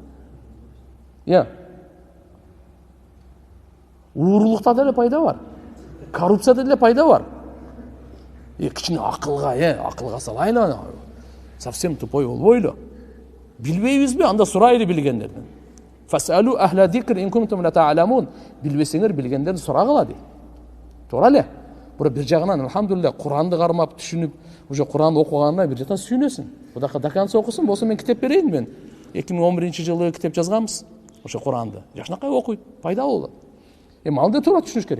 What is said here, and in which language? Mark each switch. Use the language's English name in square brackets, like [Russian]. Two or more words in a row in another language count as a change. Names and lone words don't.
[Kyrgyz] Уурулукта деле пайда бар. Коррупцияда деле пайда бар. Кичине акылга салайлы. [Russian] Совсем тупой [Kyrgyz] болбойлу. Билбейбизби? Анда сурайлы билгендерден. [Arabic] فاسألوا أهل الذكر إن كنتم لا تعلمون. [Kyrgyz] Билбесеңер билгендерден сурагыла дейт. Туура эле. Бир жагынан алхамдулилlah Куранды кармап түшүнүп, уже Куранды окуганына бир жактан сүйүнөсүң. Кудайга дакансы окусун, болсо мен китеп берейин мен. 2011-жылы китеп жазганбыз. Ошо Куранды. Жакшынакай окуйт, пайда болот. Эми алды туура түшүнүш керек.